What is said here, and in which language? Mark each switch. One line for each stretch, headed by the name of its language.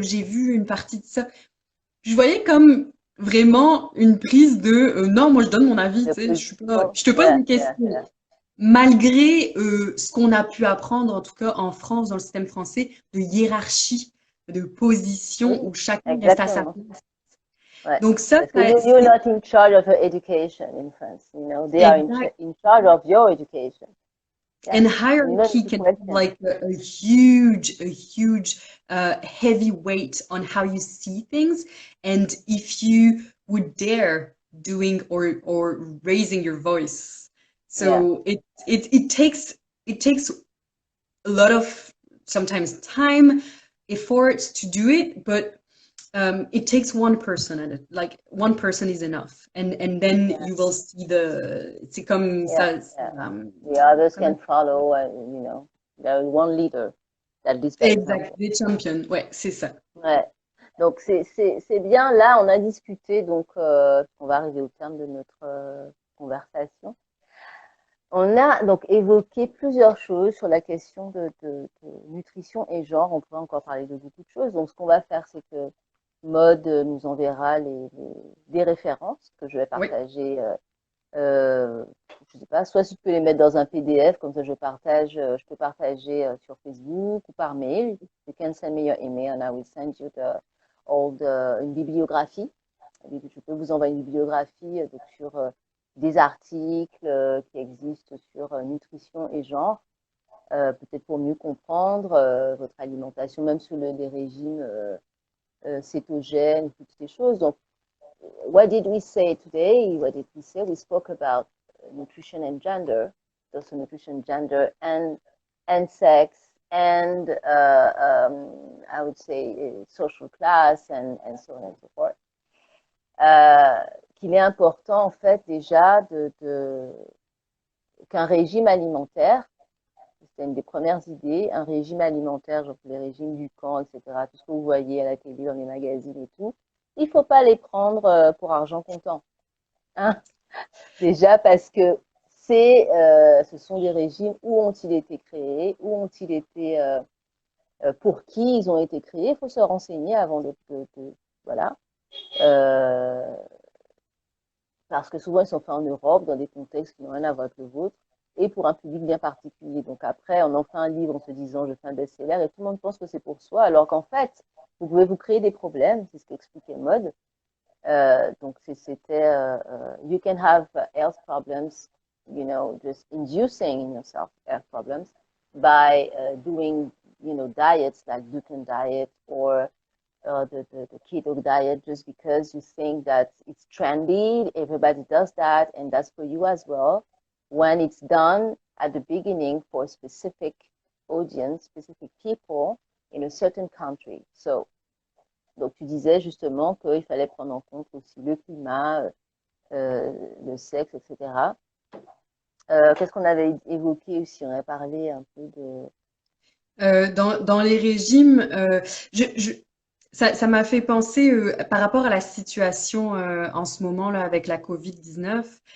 French: J'ai vu une partie de ça. Je voyais comme vraiment une prise de non, moi je donne mon avis, tu sais, je te pose une question. Malgré ce qu'on a pu apprendre, en tout cas en France, dans le système français, de hiérarchie, de position où chacun reste à sa place. Ouais. Donc ça,
English: you're not in charge of your education in France, you know, they are in charge of your education. Yeah. And hierarchy can have like a huge heavy weight on how you see things, and if you would dare doing or raising your voice, so it takes a lot of sometimes time, effort to do it, but it takes one person at it. Like one person is enough, and then you will see
French: c'est comme ça.
English: The others can follow, you know, there is one leader that leads by example.
French: Exact, des champions, ouais, c'est ça. Ouais. Donc c'est bien. Là, on a discuté, donc on va arriver au terme de notre conversation. On a donc évoqué plusieurs choses sur la question de nutrition et genre. On pourrait encore parler de beaucoup de choses. Donc, ce qu'on va faire, c'est que Maud nous enverra des références que je vais partager. Je sais pas, soit si tu peux les mettre dans un PDF, comme ça je peux partager sur Facebook ou par mail.
English: You can send me your email and I will send you
French: une bibliographie. Je peux vous envoyer une bibliographie donc sur des articles qui existent sur nutrition et genre, peut-être pour mieux comprendre votre alimentation, même sur les régimes cétogènes, toutes ces choses.
English: Donc, what did we say today? What did we say? We spoke about nutrition and gender, also nutrition, gender, and sex, and I would say social class, and so on and so forth.
French: Qu'il est important en fait déjà qu'un régime alimentaire, c'est une des premières idées, un régime alimentaire, genre les régimes du camp, etc., tout ce que vous voyez à la télé, dans les magazines et tout, il ne faut pas les prendre pour argent comptant. Hein? Déjà parce que ce sont des régimes, où ont-ils été créés, où ont-ils été, pour qui ils ont été créés, il faut se renseigner avant voilà. Parce que souvent ils sont faits en Europe, dans des contextes qui n'ont rien à voir avec le vôtre, et pour un public bien particulier. Donc après, on en fait un livre en se disant je fais un best-seller, et tout le monde pense que c'est pour soi, alors qu'en fait, vous pouvez vous créer des problèmes, c'est ce qu'expliquait Maud. Donc c'était
English: you can have health problems, you know, just inducing in yourself health problems by doing, you know, diets like Dukan diet or the keto diet, just because you think that it's trendy, everybody does that, and that's for you as well. When it's done at the beginning for a specific audience, specific people, in a certain country.
French: So, donc tu disais justement qu'il fallait prendre en compte aussi le climat, le sexe, etc. Qu'est-ce qu'on avait évoqué aussi? On avait parlé un peu de... Dans les régimes, ça m'a fait penser par rapport à la situation en ce moment là avec la COVID-19.